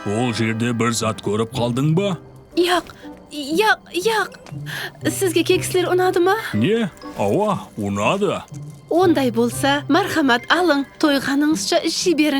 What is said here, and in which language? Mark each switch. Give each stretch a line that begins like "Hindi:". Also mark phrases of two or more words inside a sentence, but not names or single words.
Kazakh: Бұл жерде бір зат көріп қалдың ба?
Uzbek: Yo'q. Sizga kekslar unadimi?
Kazakh: Не? Ава, ұнады.
Uzbek: Onday bo'lsa, marhamat aling, to'yganingizcha ishi bering.